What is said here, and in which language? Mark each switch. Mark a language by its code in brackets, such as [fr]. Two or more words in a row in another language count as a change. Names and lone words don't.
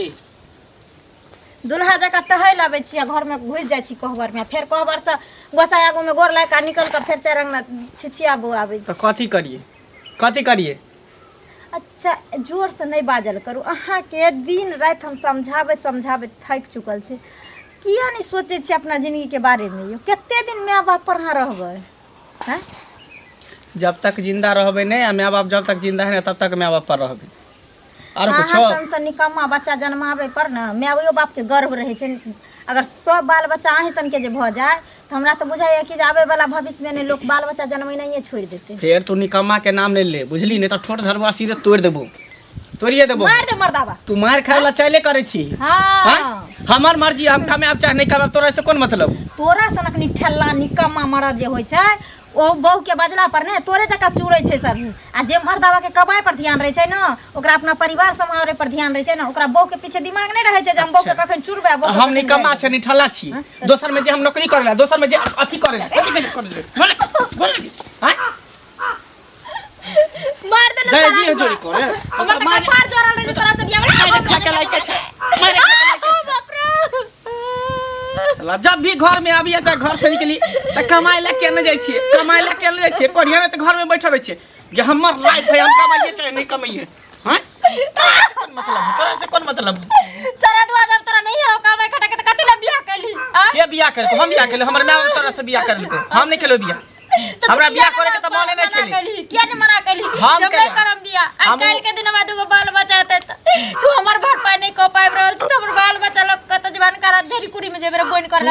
[mai] दुल्हा जका टहल आबै छियै घर में घुस जाइ छी कहबर में, फिर कहबर से गोसाई आगू में गोर लाग के निकल के फिर चरंगना छिछियाबो आबै तो छी। कथी करिए? अच्छा जोर से नहीं बाजल करू, अहाँ के दिन रात हम समझाबे थक चुकल छै। किया नहीं सोचे छी अपना जिंदगी के बारे में? यो कते दिन माय बाप पर अहाँ रहबै? हैं जब तक जिंदा रहबे नहीं आ माँ बाप जब तक जिंदा है तब तक माँ बाप पर रहबे। और कुछ सन निकम्मा बच्चा जन्मावे पर ना मायो बाप के गर्व रहे छै। अगर सब बाल बच्चा अहीं सन के जे भ जाए तो हमरा तो बुझाइए कि आवे वाला भविष्य में ने लोग बाल बच्चा जन्मैनाइए छोड़ देते। फिर तू निकम्मा के नाम नहीं ले, बुझली? नहीं तो ठोट धरवा सीधे तोड़ देबो, तोड़िए देबो। मार दे मर्दावा। तू मार खाए वाला चाहले करे छी। हाँ हमार मर्जी, हम खामे आप चाहे नहीं खामे, तोरा से कौन मतलब? तोरा सनक ठेला निकम्मा मरद जे होइ छै ओ बहू के बजला पर ने तोरे जका चूड़ै छै सब। आ जे मर्दावा के कमाई पर ध्यान रहे छै ना, ओकरा अपना परिवार संभाले पर ध्यान रहे छै ना, ओकरा बहू के पीछे दिमाग नहीं रहे छै जे हम बहू के कखन चूड़बै। हम निकम्मा छै निठल्ला छी। दोसर में जे हम नौकरी करेला, दोसर में जे अथी करेला, कथी करे बोल हां मार दे जय जी जोड़ी करे हमर मार जोरल रहे तोरा सब बियाह खा के लायक छै, मारे बाप रे। साला जब भी घर में आबी अच्छा घर से निकली त कमाई ला के न जाय छी, कमाई ला के न जाय छी, कोढ़िया ने त घर में बैठल रहे छी जे हमर लाइफ है, हम कमाइए चाहे नहीं कमाइए। हां कौन मतलब? तोरा से कौन मतलब? सरदवा जब तोरा नहीं है कमाई खटा के त कथि ला बियाह कैली? के बियाह करे? हम बियाह केले, हमर मां तोरा से बियाह कर लेको, हम नहीं केलो बियाह। हमरा बियाह करे के त माने नहीं छली। किया नहीं मना कैली? जब नहीं करम बियाह आ काल के दिन में दुगो बाल बच्चा हेतै तू हमर भरपाई नहीं क पाइब रहल छी, हमर बाल बच्चा लोग कत जवान करा ढेरी कुड़ी में जेबे बोन करला।